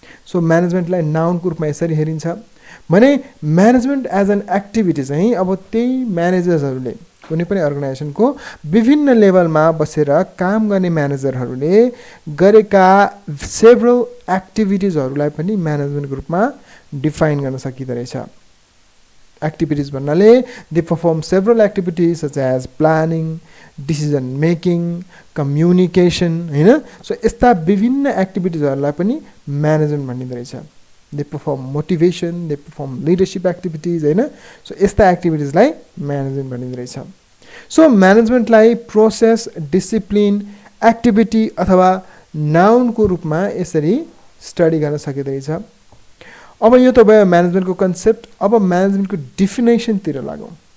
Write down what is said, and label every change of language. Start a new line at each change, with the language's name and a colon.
Nepali: So म्यानेजमेन्टलाई नाउनको रूपमा यसरी हेरिन्छ। भने
English: management as an activity
Nepali: चाहिँ अब त्यही म्यानेजर्सहरुले कुनै पनि अर्गनाइजेसनको विभिन्न लेभलमा बसेर काम गर्ने म्यानेजरहरूले गरेका सेभरल एक्टिभिटिजहरूलाई पनि म्यानेजमेन्टको रूपमा डिफाइन गर्न सकिँदो रहेछ। एक्टिभिटिज भन्नाले
English: They perform several activities such as planning, decision making, communication हैन।
Nepali: सो यस्ता विभिन्न एक्टिभिटिजहरूलाई पनि म्यानेजमेन्ट भनिँदो रहेछ।
English: They perform motivation, they perform leadership activities हैन।
Nepali: सो यस्ता एक्टिभिटिजलाई म्यानेजमेन्ट भनिँदो रहेछ। सो म्यानेजमेन्टलाई प्रोसेस, डिसिप्लिन, एक्टिभिटी अथवा नाउनको रूपमा यसरी स्टडी गर्न सकिँदो रहेछ। अब यो त भयो म्यानेजमेन्टको कन्सेप्ट। अब म्यानेजमेन्टको डेफिनेसनतिर लागौँ।